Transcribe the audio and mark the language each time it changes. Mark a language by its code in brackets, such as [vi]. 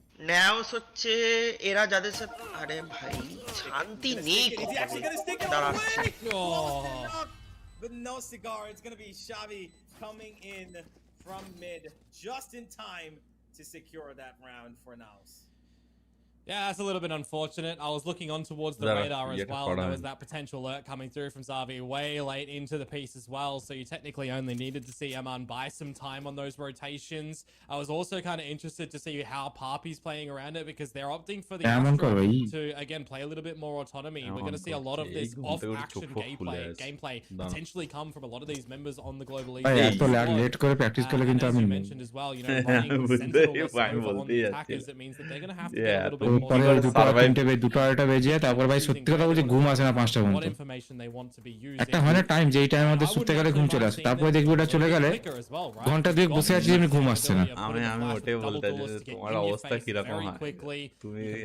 [bn] NAOS হচ্ছে এরা যাদের সাথে, আরে ভাই শান্তি নেই। [en] But no cigar. It's going to be Xavi coming in from mid just in time to secure that round for NAOS. Yeah, that's a little bit unfortunate. I was looking on towards the radar as well. There was that potential alert coming through from Xavi way late into the piece as well. So you technically only needed to see Eman buy some time on those rotations. I was also kind of interested to see how Papi's playing around it, because they're opting for the Astro to, again, play a little bit more autonomy. We're going to see a lot of this off-action gameplay potentially come from a lot of these members on the global league. As you mentioned as well, running Sentinel on the attackers, it means that they're going to have to get a little bit [bn] পরে দুটো আড়াইটা বেজে যায়, তারপর ভাই সত্যি কথা বলছি ঘুম আসে না 5টা পর্যন্ত। একটা হয় না টাইম, যেই টাইমের মধ্যে শুতে গেলে ঘুম চলে আসে, তারপরে দেখবি ওটা চলে গেলে ঘন্টা দুয়েক বসে আছি, এমনি ঘুম আসছে না। আমি ওটাই বলতে চাই যে তোমার অবস্থা কিরকম হয়। তুমি